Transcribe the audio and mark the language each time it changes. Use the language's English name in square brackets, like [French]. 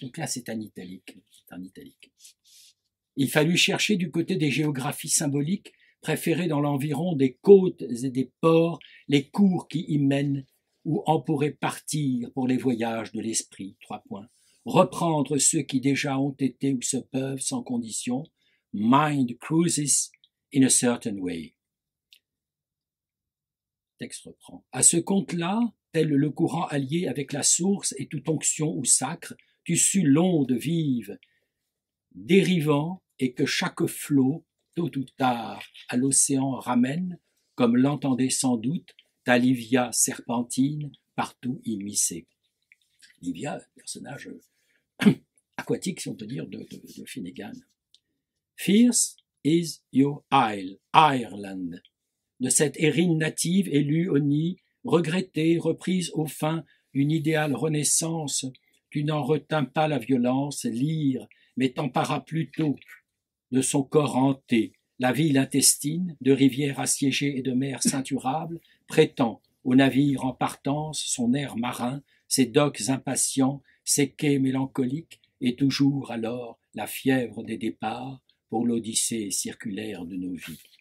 [French] Donc là, c'est un italique. Il fallut chercher du côté des géographies symboliques, préférer dans l'environ des côtes et des ports les cours qui y mènent, où en pourrait partir pour les voyages de l'esprit. 3 points. Reprendre ceux qui déjà ont été ou se peuvent sans condition. [English] Mind cruises in a certain way. [French] Texte reprend. À ce compte-là, tel le courant allié avec la source et toute onction ou sacre, tu sus l'onde vive, dérivant, et que chaque flot, tôt ou tard, à l'océan ramène, comme l'entendait sans doute ta Livia serpentine, partout immiscée. Livia, personnage aquatique, si on peut dire, de Finnegan. [English] Fierce is your isle, Ireland. [French] De cette érine native élue au nid, regrettée, reprise au fin d'une idéale renaissance, tu n'en retins pas la violence, l'ire, mais t'emparas plutôt de son corps hanté. La ville intestine, de rivières assiégées et de mers ceinturables, prétend au navire en partance son air marin, ses docks impatients, ses quais mélancoliques, et toujours alors la fièvre des départs pour l'odyssée circulaire de nos vies.